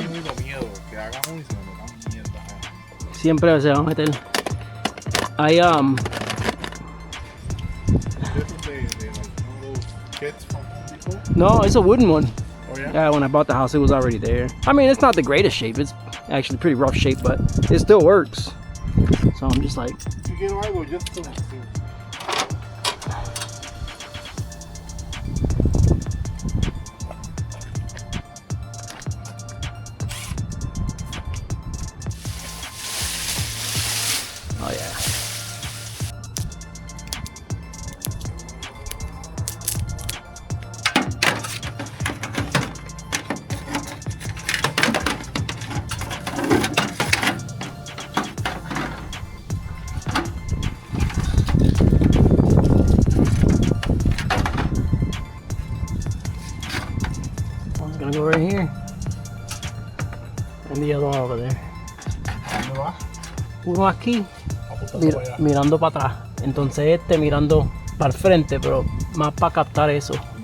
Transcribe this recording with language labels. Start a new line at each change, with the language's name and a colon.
Spanish: Tengo miedo que hagan uno y se me metan mierda. siempre se va a meter. I
English: This is kits from before? No, it's a wooden one. Oh yeah? Yeah, when I bought the house, it was already there. I mean, it's not the greatest shape. It's actually pretty rough shape, but it still works. So I'm just like, You get algo just to oh yeah. One's gonna go right here, and the other one over there.
Spanish: ¿Dónde va? Uno aquí Apuntando para allá. mirando para atrás, entonces este mirando para el frente, pero más para captar eso.